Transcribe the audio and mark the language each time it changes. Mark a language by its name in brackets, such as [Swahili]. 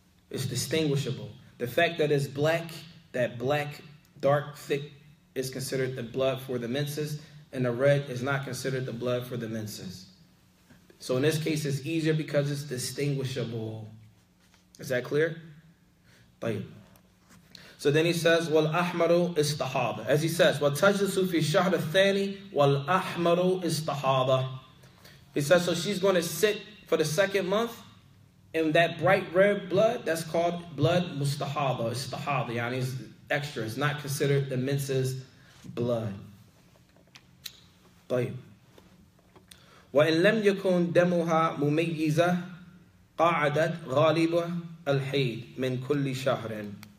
[English] It's distinguishable. The fact that it's black, that black, dark, thick, is considered the blood for the menses, and the red is not considered the blood for the menses. So in this case, it's easier because it's distinguishable. Is that clear? طيب. So then he says, [Arabic] وَالْأَحْمَرُ إِسْتَحَاضَ. [English] As he says, [Arabic] وَتَجْلِسُ فِي الشَّهْرِ الثَّانِي وَالْأَحْمَرُ إِسْتَحَاضَ. [English] He says, so she's going to sit for the second month, and that bright red blood, that's called blood mustahaba. Istahaba, yani it's extra. It's not considered the menses blood. [Arabic] طيب. وَإِن لَمْ يَكُنْ دَمُهَا مُمَيِّزَةً قَعَدَتْ غَالِبَ الْحَيْضِ مِنْ كُلِّ شَهْرٍ.